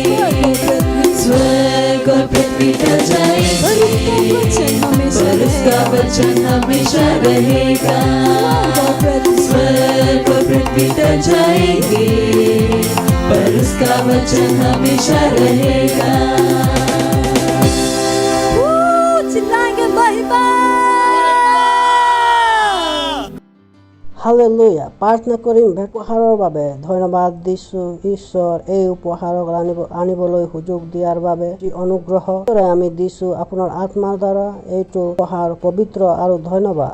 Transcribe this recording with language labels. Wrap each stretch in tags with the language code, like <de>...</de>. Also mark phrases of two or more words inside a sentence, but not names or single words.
<hi>स्वर्ग और पृथ्वी टल जाएंगे, पर उसका वचन हमेशा रहेगा। स्वर्ग और पृथ्वी टल जाएंगे, पर उसका वचन हमेशा रहेगा। चिल्लाएंगे महिमा।</hi> <as>হালেলুয়া প্ৰাৰ্থনা কৰিম উপহাৰৰ বাবে ধন্যবাদ দিছোঁ ঈশ্বৰ, এই উপহাৰক আনিবলৈ সুযোগ দিয়াৰ বাবে যি অনুগ্ৰহ আমি দিছোঁ আপোনাৰ আত্মাৰ দ্বাৰা। এইটো উপহাৰ পবিত্ৰ আৰু ধন্যবাদ।</as>